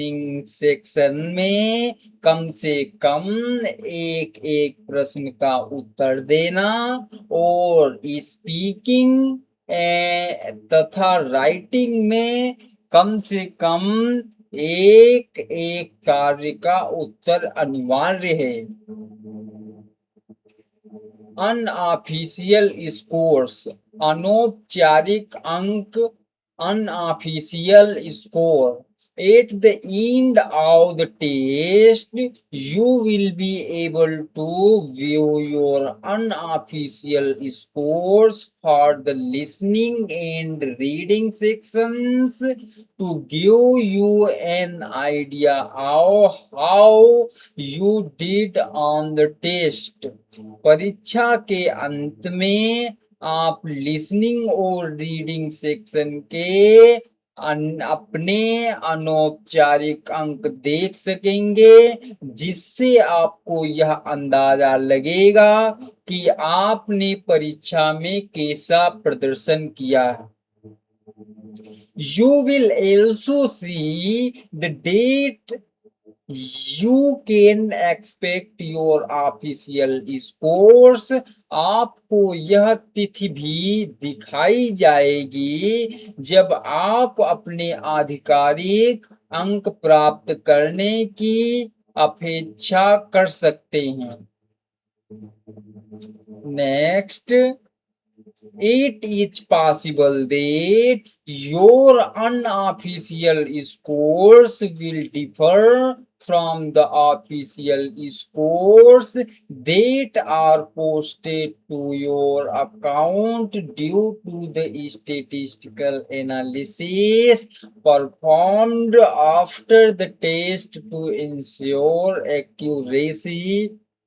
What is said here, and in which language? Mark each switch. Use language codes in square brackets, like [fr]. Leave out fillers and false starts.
[hi] Section में कम से कम एक एक प्रश्न का उत्तर देना और स्पीकिंग तथा राइटिंग में कम से कम एक एक कार्य का उत्तर अनिवार्य है। [en] unofficial scores, [hi] अनौपचारिक अंक, [en] unofficial score. At the end of the test, you will be able to view your unofficial scores for the listening and reading sections to give you an idea of how you did on the test. [hi] परीक्षा के अंत में आप listening और reading section के अपने अनौपचारिक अंक देख सकेंगे, जिससे आपको यह अंदाजा लगेगा कि आपने परीक्षा में कैसा प्रदर्शन किया है। [en] You will also see the date you can expect your official scores. [hi] आपको यह तिथि भी दिखाई जाएगी जब आप अपने आधिकारिक अंक प्राप्त करने की अपेक्षा कर सकते हैं। [en] Next, it is possible that your unofficial scores will differ from the official scores that are posted to your account due to the statistical analysis performed after the test to ensure accuracy.